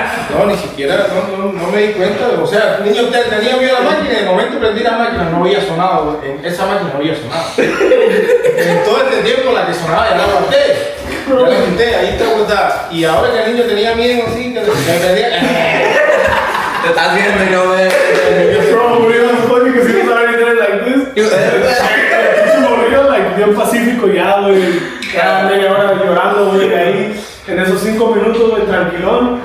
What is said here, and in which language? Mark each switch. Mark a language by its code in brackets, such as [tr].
[es] No, ni siquiera, no me di cuenta. O sea, el niño tenía miedo a la máquina y de momento prendí la máquina, no había sonado. Esa máquina no había sonado. En todo este tiempo la que sonaba ya la aguanté. Ya la aguanté, ahí está guardada. Y ahora que el niño tenía miedo así, que prendía. Te estás viendo y no ves. [en] Bro, we was funny because he was already there like this. [es] Like bien pacífico ya, güey. Cada media hora llorando, güey, ahí. En esos 5 minutos, güey, tranquilón.